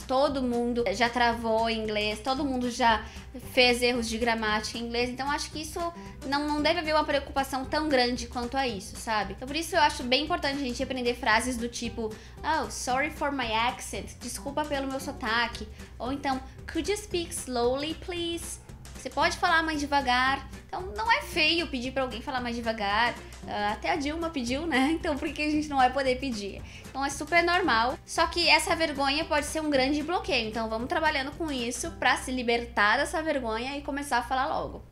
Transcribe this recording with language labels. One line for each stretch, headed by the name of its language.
Portuguese: Todo mundo já travou em inglês, todo mundo já fez erros de gramática em inglês. Então acho que isso não deve haver uma preocupação tão grande quanto a isso, sabe? Então por isso eu acho bem importante a gente aprender frases do tipo
English: oh, sorry for my accent.
Portuguese: Desculpa pelo meu sotaque. Ou então,
English: could you speak slowly, please?
Portuguese: Você pode falar mais devagar. Então não é feio pedir pra alguém falar mais devagar. Até a Dilma pediu, né? Então por que a gente não vai poder pedir? Então é super normal. Só que essa vergonha pode ser um grande bloqueio. Então vamos trabalhando com isso pra se libertar dessa vergonha e começar a falar logo.